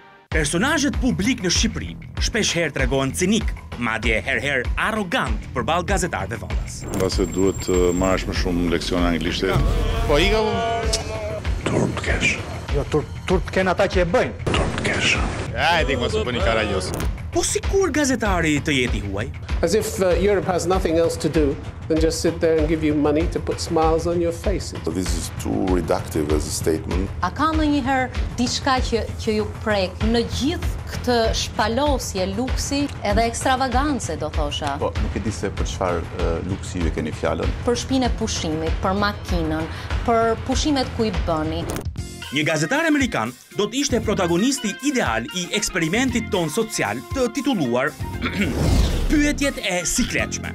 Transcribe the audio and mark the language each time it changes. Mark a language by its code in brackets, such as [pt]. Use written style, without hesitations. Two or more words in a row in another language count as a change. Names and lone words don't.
[sq] Personazhet publik në Shqipëri shpesh herë tregohen cinik, madje herë arrogant përballë gazetarëve vallas. Mbase duhet marrësh më shumë leksione anglisht. Po ika turp të kesh. Jo, turp të kenë ata që e bëjnë. Turp të kesh. Hajde, mos u bëni karajos. Po si kur gazetari të jeti huaj? [en] As if Europe has nothing else to do than just sit there and give you money to put smiles on your faces. This is too reductive as a statement. [sq] A ka ndonjëherë diçka që ju prek në gjithë këtë shpalosje, luksi edhe ekstravagance, do thosha? Po, nuk e di se për çfarë luksi ju e keni fjalën. Për shtëpinë e pushimit, për makinën, për pushimet ku i bëni. Një gazetar amerikan do të ishte protagonisti ideal i eksperimentit ton social të titulluar Pyetjet e sikletshme.